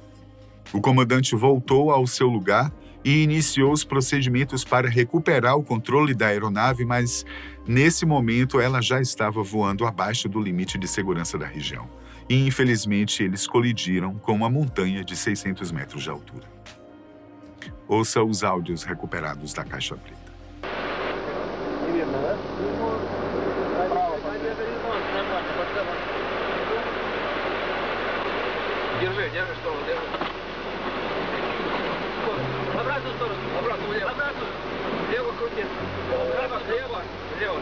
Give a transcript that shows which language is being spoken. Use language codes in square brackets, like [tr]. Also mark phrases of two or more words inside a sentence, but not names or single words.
[pt] O comandante voltou ao seu lugar e iniciou os procedimentos para recuperar o controle da aeronave, mas, nesse momento, ela já estava voando abaixo do limite de segurança da região. E, infelizmente, eles colidiram com uma montanha de 600 metros de altura. Ouça os áudios recuperados da caixa preta. [ru] Держи, сторону, держи. Обратную сторону, обратную, влево. Обратную. Лево крути. Право, лево, лево.